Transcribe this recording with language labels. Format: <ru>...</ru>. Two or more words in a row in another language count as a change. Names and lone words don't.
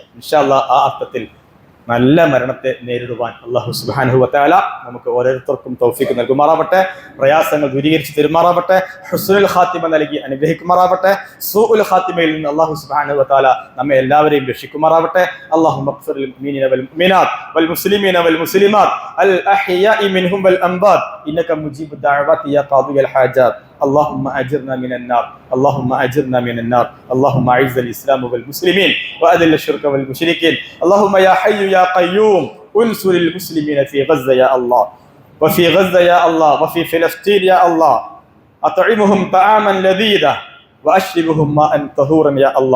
<ar>إن شاء الله</ar> <ml>ആ അർത്ഥത്തിൽ നല്ല മരണത്തെ നേരിടുവാൻ</ml> <ar>الله سبحانه وتعالى</ar> <ml>നമുക്ക് ഓരോരുത്തർക്കും തൗഫീഖ് നൽകുമാറാവട്ടെ, പ്രയാസങ്ങൾ ദൂരീകരിച്ച് തരുമാറാവട്ടെ,</ml> <ar>حسن الخاتمة</ar> <ml>നൽകി അനുഗ്രഹിക്കുമാറാവട്ടെ, സൂഉൽ ഖാത്തിമയിൽ നിന്ന്</ml> <ar>الله سبحانه وتعالى</ar> <ml>നമ്മെ എല്ലാവരെയും രക്ഷിക്കുമാറാവട്ടെ.</ml> <ar>اللهم اغفر للمؤمنين والمؤمنات والمسلمين والمسلمات الأحياء منهم والأموات إنك مجيب الدعوات يا قاضي الحاجات. اللهم أجرنا من النار، اللهم أجرنا من النار، اللهم أعز الإسلام والمسلمين وأذل الشرك والمشركين. اللهم يا حي يا قيوم انصر المسلمين في غزة يا الله، وفي غزة يا الله، وفي فلسطين يا الله. أطعمهم طعاما لذيذا وأشربهم ماء طهورا يا الله.</ar>